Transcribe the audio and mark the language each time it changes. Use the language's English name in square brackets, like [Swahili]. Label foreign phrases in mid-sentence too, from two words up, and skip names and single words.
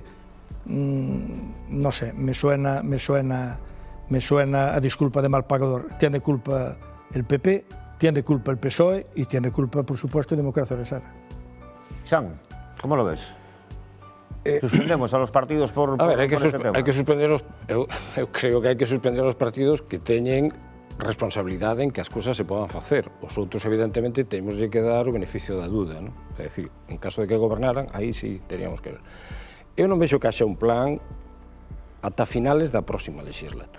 [Spanish] No sé, me suena a disculpa de mal pagador. Tiene culpa el PP, tiene culpa el PSOE y tiene culpa, por supuesto, Democracia Ourensana. Xan, ¿cómo lo ves? Suspendemos a los partidos por este tema? [Galician] Hai que suspenderlos, eu creo que hai que suspender os partidos que teñen responsabilidade en que as cousas se podan facer. Os outros, evidentemente, temos que dar o beneficio da duda, non? É dicir, en caso de que gobernaran, aí sí teríamos que ver. Eu non vexo que haxa un plan ata finales da próxima legislatura.